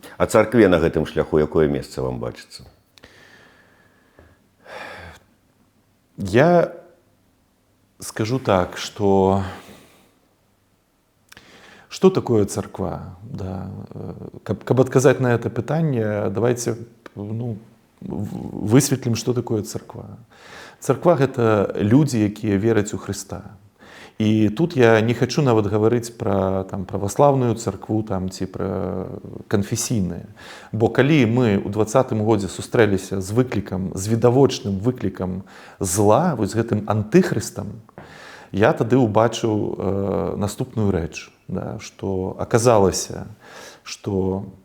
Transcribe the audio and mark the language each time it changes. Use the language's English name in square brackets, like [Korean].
[Belarusian] царкве на гэтым шляху якое месца вам бачыцца? [Russian] Я скажу так, что такое церква? Да. [Belarusian] Каб адказаць на это пытанне, давайте высветлім, что такое церква. Церква – гэта людзі, якія вераць у Хрыста. І тут я не хочу нават гаварыць пра праваслаўную церкву ці пра канфесійныя. Бо калі мы ў 2020 годзе сустрэліся з выклікам, з відавочным выклікам зла, вось гэтым антыхрыстам, я тады ўбачыў наступную рэч, да, што аказалася, што